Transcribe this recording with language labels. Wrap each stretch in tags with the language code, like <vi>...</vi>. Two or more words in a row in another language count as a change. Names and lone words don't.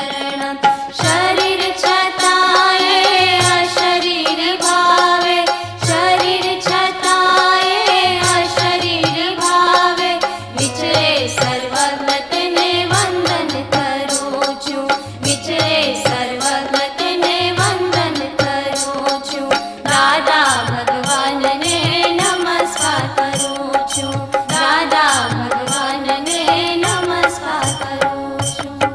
<gu>શરણં શરીર છતાયે અશરીર ભાવે શરીર છતાયે અશરીર ભાવે વિચરે સર્વજ્ઞ તેને વંદન કરું છું વિચરે સર્વજ્ઞ તેને વંદન કરું છું દાદા ભગવાનને નમસ્કાર કરું છું દાદા ભગવાનને નમસ્કાર કરું છું</gu>